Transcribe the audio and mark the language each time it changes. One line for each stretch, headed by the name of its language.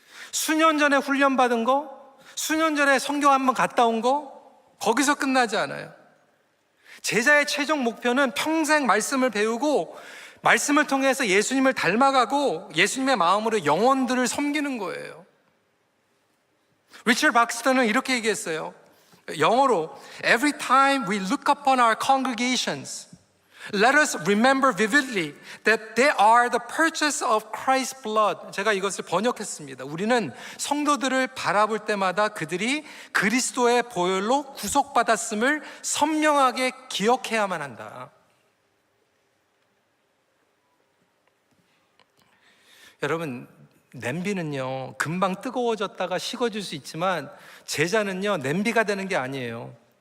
Korean: 수년 전에 훈련받은 거, 수년 전에 성경 한번 갔다 온 거, 거기서 끝나지 않아요. 제자의 최종 목표는 평생 말씀을 배우고 말씀을 통해서 예수님을 닮아가고 예수님의 마음으로 영혼들을 섬기는 거예요. 리처드 박스턴은 이렇게 얘기했어요. 영어로
English: Every time we look upon our congregations, let us remember vividly that they are the purchase of Christ's blood.
Korean: 제가 이것을 번역했습니다. 우리는 성도들을 바라볼 때마다 그들이 그리스도의 보혈로 구속받았음을 선명하게 기억해야만 한다. 여러분, 냄비는요 금방 뜨거워졌다가 식어질 수 있지만 제자는요 냄비가 되는 게 아니에요.